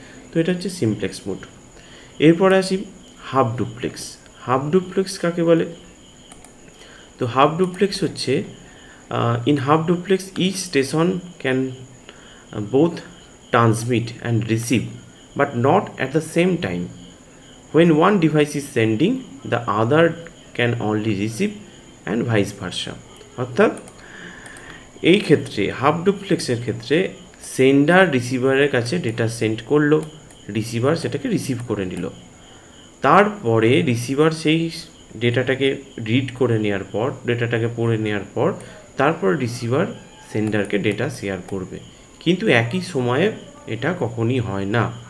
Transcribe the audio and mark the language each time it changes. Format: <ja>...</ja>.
<bn>তো এটা হচ্ছে সিমপ্লেক্স মোড। এরপরে আসি হাফ ডুপ্লেক্স। হাফ ডুপ্লেক্স কাকে বলে? তো হাফ ডুপ্লেক্স হচ্ছে</bn> <en>In half duplex each station can both transmit and receive but not at the same time. When one device is sending, the other can only receive and vice versa.</en> <bn>অর্থাৎ এই ক্ষেত্রে half ডুপ্লেক্সের ক্ষেত্রে sender রিসিভারের কাছে data send করলো, receiver সেটাকে receive করে নিল, তারপরে রিসিভার সেই ডেটাটাকে রিড করে নেওয়ার পর, ডেটাটাকে পড়ে নেওয়ার পর তারপর রিসিভার সেন্ডারকে ডেটা শেয়ার করবে, কিন্তু একই সময়ে এটা কখনই হয় না।</bn>